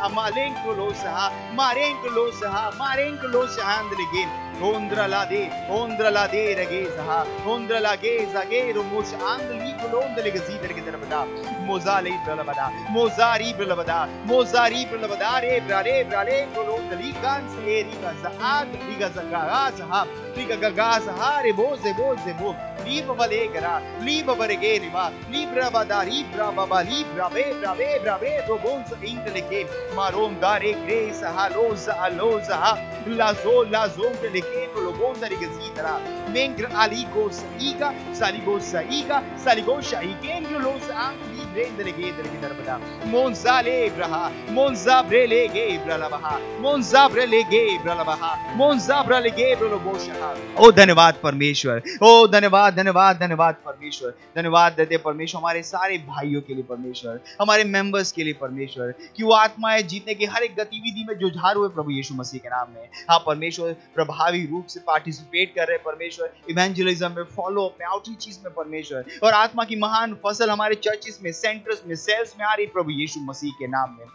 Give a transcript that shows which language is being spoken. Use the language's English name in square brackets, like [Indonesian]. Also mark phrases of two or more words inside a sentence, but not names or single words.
[Hindi] lo saha le ge ondra la de regezaha ondra la geza gero mosh andli londa le gazidara ke darbada mozali Mozari Bralabada, re brale, colonda ligan, seriga zaad, liga zagaza, liga gagaza, boze, liba valegara, liba varegerima, libra baba, libra, be, robonza, inteleke, maron dare, grace, aloza, lazon, teleke, lobonda, ligazidara, mengra aligo saligo, igengio, los angli, prendere che darbada monza brele gebra lo बोशहा। ओ धन्यवाद परमेश्वर, ओ धन्यवाद परमेश्वर, धन्यवाद देते परमेश्वर हमारे सारे भाइयों के लिए परमेश्वर, हमारे मेंबर्स के लिए परमेश्वर, कि वो आत्माएं जीतने की हर एक गतिविधि में जुझारू हुए प्रभु यीशु मसीह के नाम में। हाँ परमेश्वर, प्रभावी रूप से पार्टिसिपेट कर रहे परमेश्वर, इवेंजलिज्म में, [English] follow up [Hindi] में, आउटरीच में परमेश्वर, और आत्मा की महान फसल हमारे चर्चेस में, सेंटर्स में, सेल्स में आ रही प्रभु यीशु मसीह के नाम में।